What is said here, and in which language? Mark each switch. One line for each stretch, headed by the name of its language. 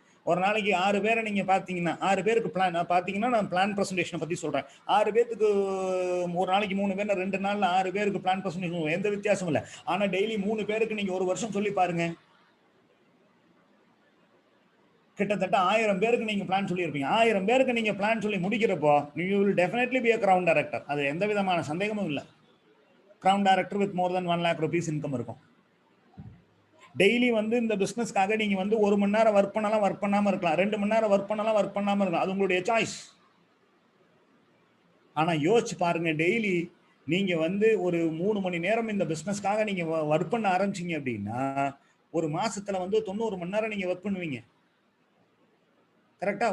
Tamil: ஒரு நாளைக்கு 6 பேரை நீங்க பாத்தீங்கன்னா 6 பேருக்கு பிளான் பாத்தீங்கன்னா நான் பிளான் பிரசன்டேஷனை பத்தி சொல்றேன். 6 பேருக்கு ஒரு நாளைக்கு 3 பேர், 2 நாள்ல 6 பேருக்கு பிளான் பிரசன்டேஷன் எந்த வித்தியாசமும் இல்லை. ஆனா டெய்லி 3 பேருக்கு நீங்க ஒரு வருஷம் சொல்லி பாருங்க, கிட்டத்தட்ட 1000 பேருக்கு நீங்க பிளான் சொல்லியிருப்பீங்க. 1000 பேருக்கு நீங்க பிளான் சொல்லி முடிக்கிறப்போ
English: you will definitely be a crown director.
Tamil: அது எந்த விதமான சந்தேகமும் இல்லை.
English: crown director with more than 1 lakh rupees
Tamil: income இருக்கும். டெய்லி வந்து இந்த பிசினஸ்க்காக நீங்க வந்து 1 மணி நேரம் ஒர்க் பண்ணலாம், ஒர்க் பண்ணாம இருக்கலாம். 2 மணி நேரம் ஒர்க் பண்ணலாம், ஒர்க் பண்ணாம இருக்கலாம். அது உங்களுடைய சாய்ஸ். ஆனா யோசிச்சு பாருங்க, டெய்லி நீங்க வந்து ஒரு 3 மணி நேரம் இந்த பிசினஸ்க்காக நீங்க ஒர்க் பண்ண ஆரம்பிச்சீங்க அப்படின்னா ஒரு மாசத்துல வந்து 90 மணி நேரம் நீங்க ஒர்க் பண்ணுவீங்க. கரெக்டா?